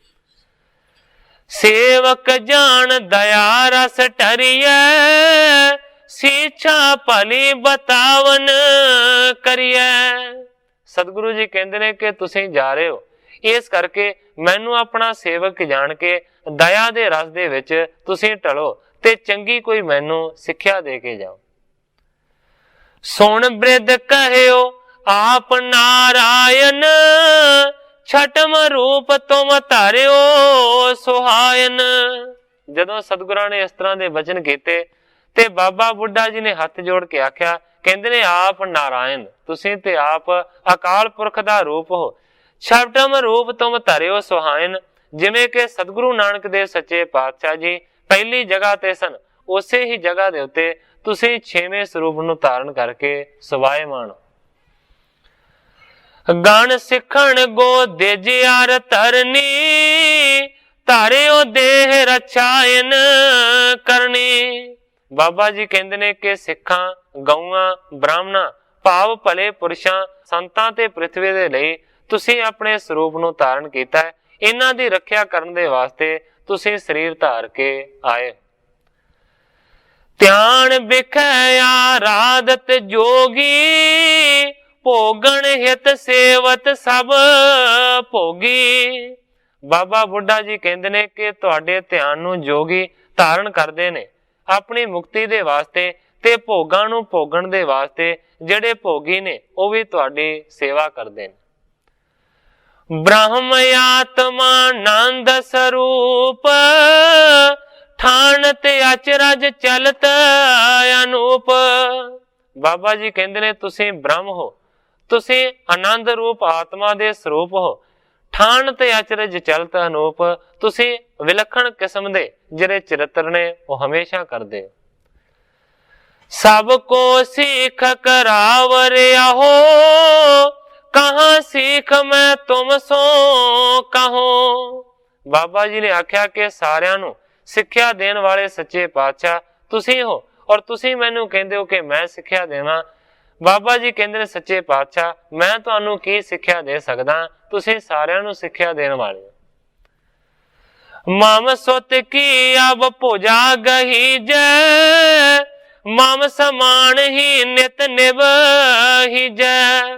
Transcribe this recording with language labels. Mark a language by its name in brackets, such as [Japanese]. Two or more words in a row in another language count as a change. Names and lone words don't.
[Braj] सेवक जान दया रस ठरिए, शिक्षा भली बतावन करिए। [Punjabi] ਸਤਿਗੁਰੂ ਜੀ ਕਹਿੰਦੇ ਨੇ ਕਿ ਤੁਸੀਂ ਜਾ ਰਹੇ ਹੋ, ਇਸ ਕਰਕੇ ਮੈਨੂੰ ਆਪਣਾ ਸੇਵਕ ਜਾਣ ਕੇ ਦਇਆ ਦੇ ਰਸ ਦੇ ਵਿਚ ਤੁਸੀਂ ਟਲੋ ਤੇ ਚੰਗੀ ਕੋਈ ਮੈਨੂੰ ਸਿੱਖਿਆ ਦੇ ਕੇ ਜਾਓ। [Braj] सुन बृद कहियो आप नारायण, छठम रूप तुम धारियो सुहायन। [Punjabi] ਜਦੋਂ ਸਤਿਗੁਰਾਂ ਨੇ ਇਸ ਤਰ੍ਹਾਂ ਦੇ ਵਚਨ ਕੀਤੇ ਤੇ ਬਾਬਾ ਬੁੱਢਾ ਜੀ ਨੇ ਹੱਥ ਜੋੜ ਕੇ ਆਖਿਆ, ਕਹਿੰਦੇ ਨੇ ਆਪ ਨਾਰਾਇਣ, ਤੁਸੀਂ ਤੇ ਆਪ ਅਕਾਲ ਪੁਰਖ ਦਾ ਰੂਪ ਹੋ, [Braj] छठम रूप तुम धारियो सुहायन। [Punjabi] ਜਿਵੇਂ ਕਿ ਸਤਿਗੁਰੂ ਨਾਨਕ ਦੇਵ ਸੱਚੇ ਪਾਤਸ਼ਾਹ ਜੀ ਪਹਿਲੀ ਜਗ੍ਹਾ ਤੇ ਸਨ, ਉਸੇ ਹੀ ਜਗ੍ਹਾ ਦੇ ਉੱਤੇ ਤੁਸੀਂ ਛੇਵੇਂ ਸਰੂਪ ਨੂੰ ਧਾਰਣ ਕਰਕੇ ਸਵਾਯਮਾਨ ਹੋ। [Braj] गण सिखण गो देजियार तरनी, धारियो देह रछायन करनी। [Punjabi] ਬਾਬਾ ਜੀ ਕਹਿੰਦੇ ਨੇ ਕਿ ਸਿੱਖਾਂ, ਗਊਆਂ, ਬ੍ਰਾਹਮਣਾਂ ਭਾਵ ਭਲੇ ਪੁਰਖਾਂ, ਸੰਤਾਂ ਤੇ ਪ੍ਰਿਥਵੀ ਦੇ ਲਈ ਤੁਸੀਂ ਆਪਣੇ ਸਰੂਪ ਨੂੰ ਧਾਰਣ ਕੀਤਾ ਹੈ। ਇਨ੍ਹਾਂ ਦੀ ਰੱਖਿਆ ਕਰਨ ਦੇ ਵਾਸਤੇ ਤੁਸੀਂ ਸਰੀਰ ਧਾਰ ਕੇ ਆਏ। [Braj] ध्यान बिखै आराधत जोगी, भोगण हित सेवत सब भोगी। [Punjabi] ਬਾਬਾ ਬੁੱਢਾ ਜੀ ਕਹਿੰਦੇ ਨੇ ਕਿ ਤੁਹਾਡੇ ਧਿਆਨ ਨੂੰ ਜੋਗੀ ਧਾਰਣ ਕਰਦੇ ਨੇ ਆਪਣੀ ਮੁਕਤੀ ਦੇ ਵਾਸਤੇ, ਤੇ ਭੋਗਾਂ ਨੂੰ ਭੋਗਣ ਦੇ ਵਾਸਤੇ ਜਿਹੜੇ ਭੋਗੀ ਨੇ ਓ ਭੀ ਤੁਹਾਡੀ ਸੇਵਾ ਕਰਦੇ ਨੇ। [Braj] ब्रह्म आत्मा नंद स्वरूप, ठान ते अचरज चलत अनूप। [Punjabi] ਬਾਬਾ ਜੀ ਕਹਿੰਦੇ ਨੇ ਤੁਸੀਂ ਬ੍ਰਹਮ ਹੋ, ਤੁਸੀਂ ਆਨੰਦ ਰੂਪ ਆਤਮਾ ਦੇ ਸਰੂਪ ਹੋ, [Braj] ठान ते अचरज चलत अनूप। [Punjabi] ਤੁਸੀਂ ਵਿਲੱਖਣ ਕਿਸਮ ਦੇ ਜਿਹੜੇ ਚਰਿੱਤਰ ਨੇ ਓ ਹਮੇਸ਼ਾ ਕਰਦੇ ਹੋ। [Braj] सबको सीख करावरिया हो, कहां सीख मैं तुम सो कहो। [Punjabi] ਬਾਬਾ ਜੀ ਨੇ ਆਖਿਆ ਕਿ ਸਾਰਿਆਂ ਨੂੰ ਸਿੱਖਿਆ ਦੇਣ ਵਾਲੇ ਸੱਚੇ ਪਾਤਸ਼ਾਹ ਤੁਸੀਂ ਹੋ, ਔਰ ਤੁਸੀਂ ਮੈਨੂੰ ਕਹਿੰਦੇ ਹੋ ਕਿ ਮੈਂ ਸਿੱਖਿਆ ਦੇਵਾਂ। ਬਾਬਾ ਜੀ ਕਹਿੰਦੇ ਨੇ ਸੱਚੇ ਪਾਤਸ਼ਾਹ ਮੈਂ ਤੁਹਾਨੂੰ ਕੀ ਸਿੱਖਿਆ ਦੇ ਸਕਦਾ, ਤੁਸੀਂ ਸਾਰਿਆਂ ਨੂੰ ਸਿੱਖਿਆ ਦੇਣ ਵਾਲੇ ਹੋ। [Braj] मम सुत की अब भुजा गहीजै, मम समान ही नित निभहीजै।